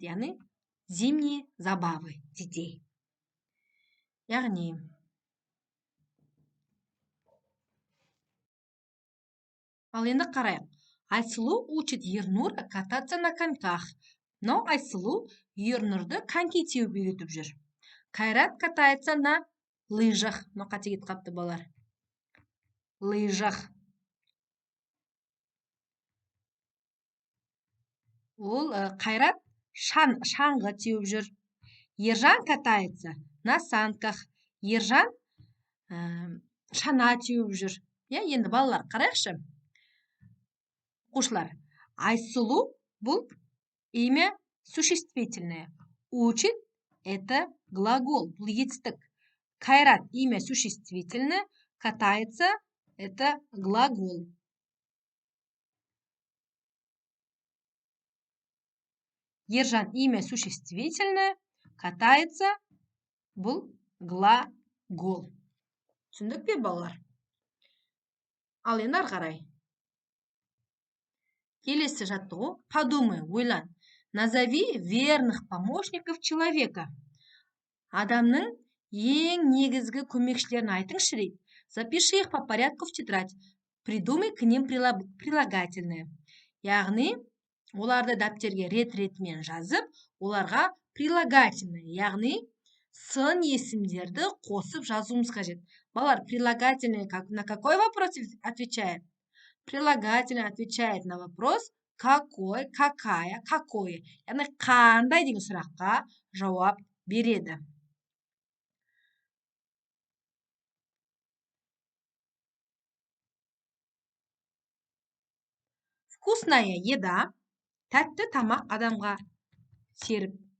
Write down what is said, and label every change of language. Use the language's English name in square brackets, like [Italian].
[Kazakh] Яғни [Russian] зимние забавы детей. [Kazakh] Яғни ал енді қарайық. [Russian] Айсұлу учит Ернура кататься на коньках. [Kazakh] Но Айсұлу Ернұрды коньки теуіп үйретіп жүр. [Russian] Қайрат катается на лыжах. [Kazakh] Но қате кетіп қапты балар. Лыжах. Ол Қайрат шаңғы теуіп жүр. [Russian] Ержан катается на санках. [Kazakh] Ержан шана теуіп жүр. Енді балалар, қарайықшы. Оқушылар, [Russian] Айсулу бұл имя существительное. Учит – это глагол, [Kazakh] бұл етістік. [Russian] Кайрат – имя существительное. Катается – это глагол. Ержан – имя существительное. [Kazakh] Катается – бұл глагол. Түсіндік пе, балалар? Ал енді ары қарай. Келесі жаттығу. [Russian] Подумай, [Kazakh] ойлан. [Russian] Назови верных помощников человека. [Kazakh] Адамның ең негізгі көмекшілерін айтыңызшы дейді. [Russian] Запиши их по порядку в тетрадь. Придумай к ним прилагательное. [Kazakh] Яғни, оларды дәптерге рет-ретімен жазып, оларға прилагательное, яғни сын есімдерді қосып жазуымыз қажет. [Russian] Балалар, прилагательное на какой вопрос отвечает? Прилагательное отвечает на вопрос какой, какая, какое. [Kazakh] Яғни қандай деген сұраққа жауап береді. [Russian] Вкусная еда. [Kazakh] Тәтті тамақ адамға серіп.